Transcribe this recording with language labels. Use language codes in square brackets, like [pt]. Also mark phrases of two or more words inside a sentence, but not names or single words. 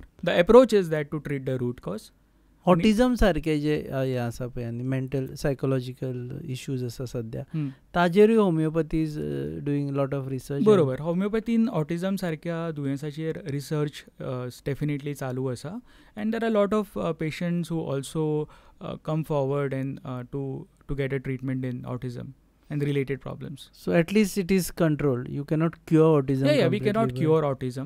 [en] the approach is that to treat the root cause. [kok] ऑटिझम सारखे जे हे आसा पळय आनी [en] mental psychological issues [kok] आसा सद्या, ताजेरूय [en] homeopathy is doing lot of research. [kok] बरोबर. होमिओपॅथीन ऑटिझम सारक्या दुयेंसाचेर रिसर्च डेफिनेटली चालू आसा, [en] and there are lot of patients who also come forward and to get a treatment in autism and related problems. So at least it is controlled. You cannot cure autism. Yeah, we cannot cure autism.